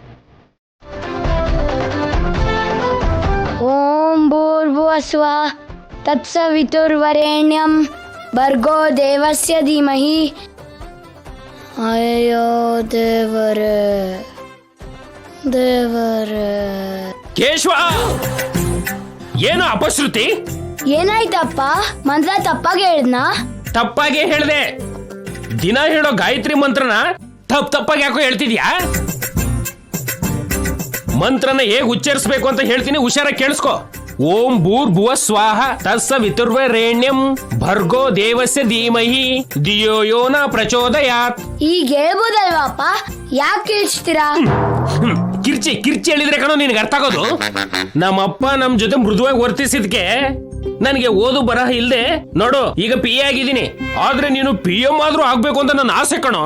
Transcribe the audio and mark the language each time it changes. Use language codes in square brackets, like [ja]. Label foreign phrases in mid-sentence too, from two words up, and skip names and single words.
[sa] ಓಂ ಭೂರ್ಭುವಸ್ವ ತತ್ಸವಿತುರ್ವರೆಣ್ಯಂ ಭರ್ಗೋ ದೇವಸ್ಯ ಧೀಮಹಿ. [kn] ಅಯ್ಯೋ ದೇವರೇ ದೇವರೇ. ಕೇಶವ, ಏನು ಅಪಶ್ರುತಿ? ಏನಾಯ್ತಪ್ಪ? ಮಂತ್ರ ತಪ್ಪಾಗಿ ಹೇಳಿದ್ನಾ? ತಪ್ಪಾಗೆ ಹೇಳ್ದೆ. ದಿನ ಹೇಳೋ ಗಾಯತ್ರಿ ಮಂತ್ರನ ತಪ್ಪಾಗಿ ಯಾಕೋ ಹೇಳ್ತಿದ್ಯಾ? ಮಂತ್ರನ ಹೇಗೆ ಉಚ್ಚರಿಸಬೇಕು ಅಂತ ಹೇಳ್ತೀನಿ, ಹುಷಾರಾಗಿ ಕೇಳಿಸ್ಕೊ. [sa] ಓಂ ಭೂರ್ಭುವ ಸ್ವಾಹ ತತ್ಸವಿತುರ್ವರೆಣ್ಯಂ ಭರ್ಗೋ ದೇವಸ್ಯ ಧೀಮಹಿ ಧಿಯೋ ಯೋ ನ ಪ್ರಚೋದಯಾತ್. [kn] ಈಗ ಹೇಳ್ಬೋದಲ್ವಾಪ್ಪ, ಯಾಕೆ ಕೇಳಿಸ್ತೀರಾ? ಕಿರ್ಚಿ ಹೇಳಿದ್ರೆ ಕಣೋ ನಿನಗೆ ಅರ್ಥ ಆಗೋದು. ನಮ್ಮಪ್ಪ ನಮ್ ಜೊತೆ ಮೃದುವಾಗಿ ವರ್ತಿಸಿದ್ಕೆ ನನಗೆ ಓದು ಬರಹ ಇಲ್ದೆ ನೋಡು ಈಗ ಪಿ ಎ ಆಗಿದ್ದೀನಿ. ಆದ್ರೆ ನೀನು PM ಆದ್ರೂ ಆಗ್ಬೇಕು ಅಂತ ನನ್ನ ಆಸೆ ಕಣೋ.